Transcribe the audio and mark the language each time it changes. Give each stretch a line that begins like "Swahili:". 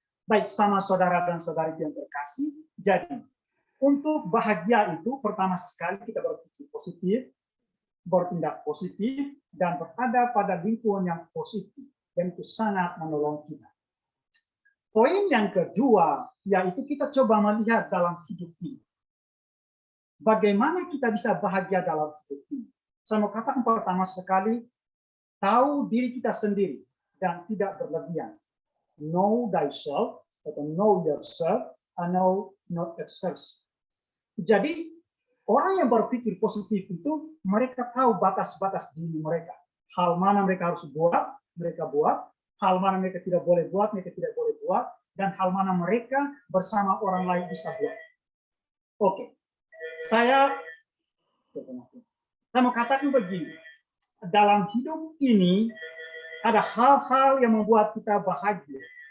Indonesian: Baik, sama saudara dan saudari yang terkasih, jadi untuk bahagia itu pertama sekali kita berpikir positif, bertindak positif, dan berada pada lingkungan yang positif, dan itu sangat menolong kita. Poin yang kedua, yaitu kita coba melihat dalam hidup ini. Bagaimana kita bisa bahagia dalam hidup ini? Saya mau katakan pertama sekali, tahu diri kita sendiri dan tidak berlebihan.
English: Know thyself, atau know yourself, and know not yourself.
Indonesian: Jadi, orang yang berpikir positif itu, mereka tahu batas-batas diri mereka. Hal mana mereka harus buat, mereka buat. Hal mana mereka tidak boleh buat, mereka tidak boleh buat. Dan hal mana mereka bersama orang lain bisa buat. Oke. Saya mau katakan begini, dalam hidup ini ada hal-hal yang membuat kita bahagia.